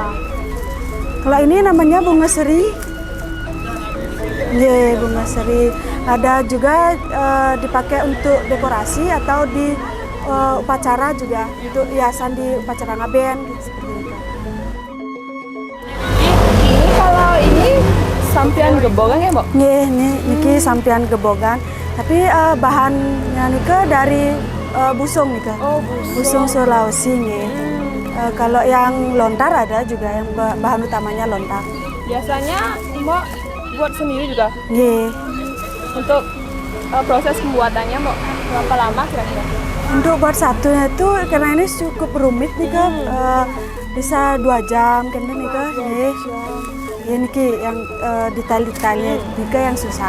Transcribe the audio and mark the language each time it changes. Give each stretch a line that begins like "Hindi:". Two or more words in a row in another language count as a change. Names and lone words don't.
Indonesian: Kalau ini namanya bunga seri. Iya, bunga seri. Ada juga dipakai untuk dekorasi atau di upacara juga, untuk hiasan di upacara ngaben gitu, seperti itu. Ini kalau ini sampian gebogan ya, Mbok? Niki sampian gebogan, tapi bahannya nika dari busung nika. Oh, Busung Sulawesi nih. Kalau yang lontar ada juga yang bahan utamanya lontar. Biasanya Mbok buat sendiri juga. Nggih. Untuk proses pembuatannya Mbok berapa lama kira-kira? Untuk buat satunya itu karena ini cukup rumit nih kan, bisa 2 jam kan nih kan, ini yang detail-detailnya nika yang susah.